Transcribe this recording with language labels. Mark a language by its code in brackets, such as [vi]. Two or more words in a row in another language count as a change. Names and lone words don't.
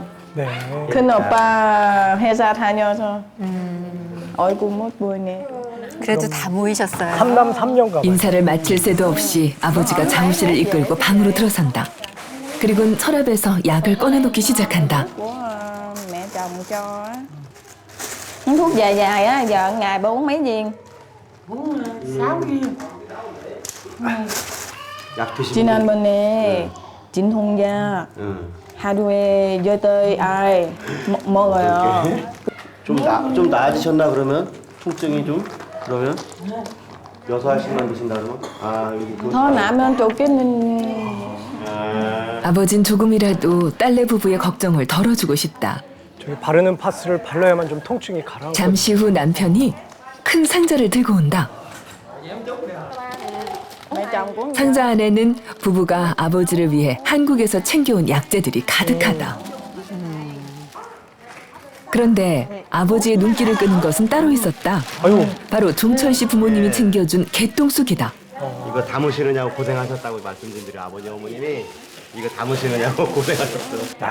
[ko] 네. 큰 오빠 회사 다녀서 얼굴 못 보이네. 그래도 다 모이셨어요. 3남 3녀인가 봐요. 인사를 마칠 새도 없이 아버지가 자우 씨를 이끌고 방으로 들어선다. 그리고는 서랍에서 약을 꺼내놓기 시작한다. [vi] Của mẹ chồng cho á. Thuốc dài dài á, giờ ngày bà uống mấy viên? Uống 6 viên. [ko] 약 드시고. 지난번에 진통약 하루에 8알 먹어요. 좀 나아지셨나 그러면? 통증이 좀? 그러면? 6알씩만 드신다 그러면? 아, 여기 그거. 더 나면 좋겠는. 아버진 조금이라도 딸내 부부의 걱정을 덜어주고 싶다. 저기 바르는 파스를 발라야만 좀 통증이 가라앉고. 잠시 후 남편이 큰 상자를 들고 온다. [vi] Mẹ chồng của [ko] 상자 안에는 부부가 아버지를 위해 한국에서 챙겨온 약재들이 가득하다. 그런데 아버지의 눈길을 끄는 것은 따로 있었다. 바로 종철 씨 부모님이 챙겨준 개똥쑥이다. 이거 담으시느냐고 고생하셨다고 말씀드린 아버지 어머님이 이거 담으시느냐고 고생하셨어요.